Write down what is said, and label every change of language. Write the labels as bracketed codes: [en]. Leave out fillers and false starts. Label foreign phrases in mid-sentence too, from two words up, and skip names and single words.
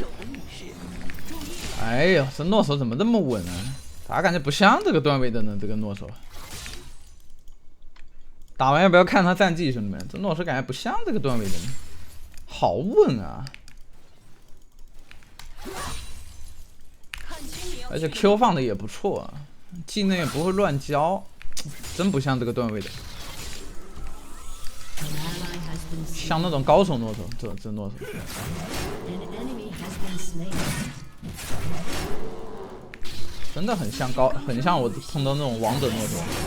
[zh] 哎呦，這諾手怎麼這麼穩呢？咋感覺不像這個段位的呢？這個諾手。打完要不要看他戰績，兄弟們？這諾手感覺不像這個段位的呢，好穩啊！而且 Q 放的也不錯啊，技能也不會亂交，真不像這個段位的。像那種高手諾手，這諾手。真的很像很像我碰到那種王者諾手。